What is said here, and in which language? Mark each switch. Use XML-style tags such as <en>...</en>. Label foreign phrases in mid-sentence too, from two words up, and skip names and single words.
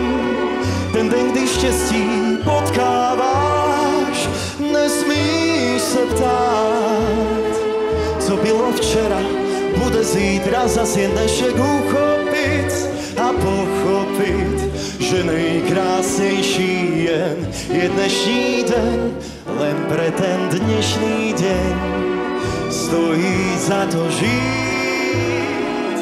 <cs>Ten den, kdy štěstí potkáváš, nesmíš se ptát, co bylo včera, bude zítra, zas jen dnešek uchopit a pochopit, že nejkrásnější jen je dnešní den,</cs> <sk>len pre ten dnešný deň stojí za to žít.</sk>